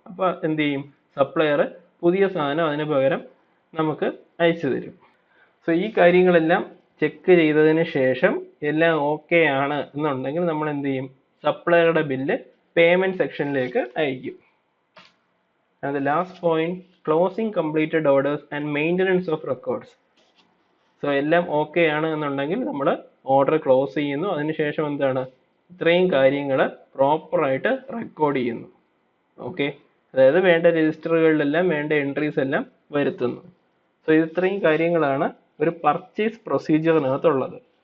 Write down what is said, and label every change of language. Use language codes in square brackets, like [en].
[ml] അപ്പോൾ എന്ത് ചെയ്യും, സപ്ലയർ പുതിയ സാധനം അതിന് പകരം നമുക്ക് അയച്ചു തരും. സോ ഈ കാര്യങ്ങളെല്ലാം ചെക്ക് ചെയ്തതിന് ശേഷം എല്ലാം ഓക്കെ ആണ് എന്നുണ്ടെങ്കിൽ നമ്മൾ എന്ത് ചെയ്യും, സപ്ലയറുടെ ബില്ല് പേയ്മെന്റ് സെക്ഷനിലേക്ക് അയക്കും. [en] And the last point, closing completed orders and maintenance of records. [ml] So എല്ലാം ഓക്കെ ആണ് എന്നുണ്ടെങ്കിൽ നമ്മൾ ഓർഡർ ക്ലോസ് ചെയ്യുന്നു. അതിനുശേഷം എന്താണ്, ഇത്രയും കാര്യങ്ങൾ പ്രോപ്പറായിട്ട് റെക്കോർഡ് ചെയ്യുന്നു. ഓക്കെ, അതായത് വേണ്ട രജിസ്റ്ററുകളിലെല്ലാം വേണ്ട എൻട്രീസ് എല്ലാം വരുത്തുന്നു. സോ ഇത്രയും കാര്യങ്ങളാണ് ഒരു പർച്ചേസ് പ്രൊസീജിയറിനകത്തുള്ളത്.